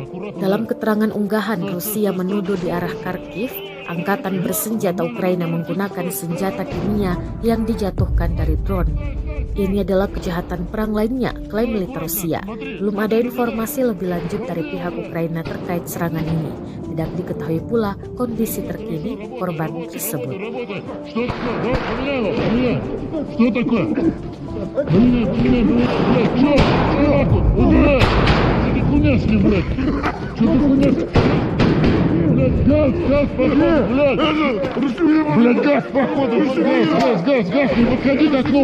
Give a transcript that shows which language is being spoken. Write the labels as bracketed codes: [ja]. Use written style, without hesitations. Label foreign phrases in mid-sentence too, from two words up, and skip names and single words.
[id] Dalam keterangan unggahan, Rusia menuduh di arah Kharkiv, angkatan bersenjata Ukraina menggunakan senjata kimia yang dijatuhkan dari drone. Ini adalah kejahatan perang lainnya, klaim militer Rusia. Belum ada informasi lebih lanjut dari pihak Ukraina terkait serangan ini. Tidak diketahui pula kondisi terkini korban tersebut. [ru] Что такое? Хуйня с ним, блядь. Что ты хуйня? Газ, походу, блядь. Блядь, газ, походу, газ, не подходи к окну.